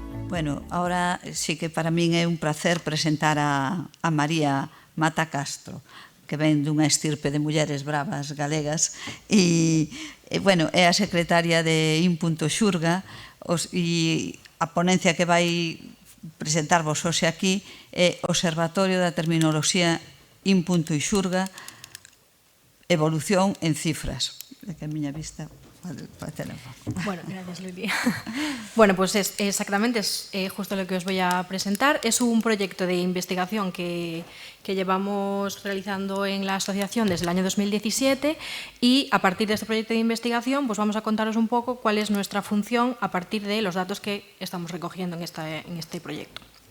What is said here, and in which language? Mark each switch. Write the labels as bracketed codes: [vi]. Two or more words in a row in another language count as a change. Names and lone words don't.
[gl] Bueno, ahora sí que para min é un placer presentar a María Mata Castro, que ven dunha estirpe de mulleres bravas galegas e bueno, é a secretaria de In.Xurga e a ponencia que vai presentarvos hoxe aquí é Observatorio da Terminoloxía In.Xurga, evolución en cifras. É que a miña vista... [es] Bueno, gracias, Luli. Bueno, pues exactamente es justo lo que os voy a presentar. Es un proyecto de investigación que llevamos realizando en la asociación desde el año 2017 y a partir de este proyecto de investigación pues vamos a contaros un poco cuál es nuestra función a partir de los datos que estamos recogiendo en este proyecto.